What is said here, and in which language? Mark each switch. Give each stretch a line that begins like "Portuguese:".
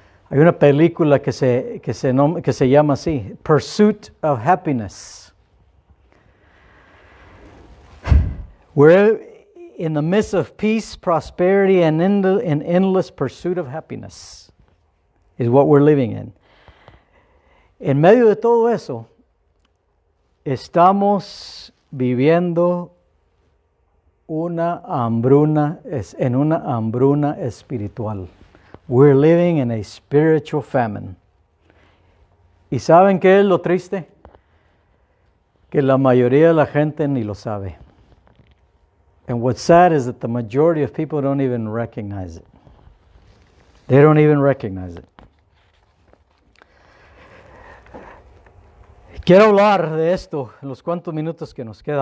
Spanish: Hay una película que se llama así, Pursuit of Happiness.
English: We're in the midst of peace, prosperity, and an endless pursuit of happiness is what we're living in.
Spanish: En medio de todo eso, estamos viviendo en una hambruna espiritual.
English: We're living in a spiritual famine.
Spanish: ¿Y saben qué es lo triste? Que la mayoría de la gente ni lo sabe.
English: And what's sad is that the majority of people don't even recognize it. They don't even recognize it.
Spanish: Quiero hablar de esto en los cuantos minutos que nos queda.